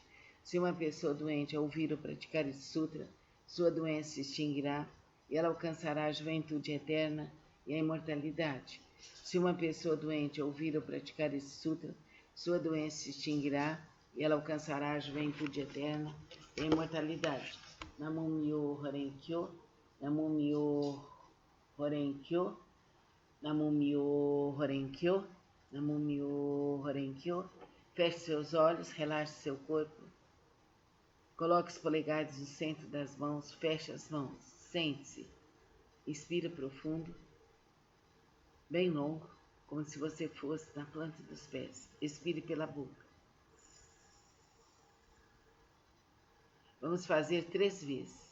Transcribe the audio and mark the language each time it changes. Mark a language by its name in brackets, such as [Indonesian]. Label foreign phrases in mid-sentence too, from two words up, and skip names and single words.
[Portuguese] Se uma pessoa doente ouvir ou praticar esse sutra, sua doença se extinguirá e ela alcançará a juventude eterna e a imortalidade. Se uma pessoa doente ouvir ou praticar esse sutra, sua doença se extinguirá e ela alcançará a juventude eterna e a imortalidade. [Japanese] 南無妙法蓮華経、南無妙法蓮華経、南無妙法蓮華経、南無妙法蓮華経. [Portuguese] Feche seus olhos, relaxe seu corpo. Coloque os polegares no centro das mãos, feche as mãos, sente-se. Inspira profundo, bem longo, como se você fosse na planta dos pés. Expire pela boca. Vamos fazer 3 vezes.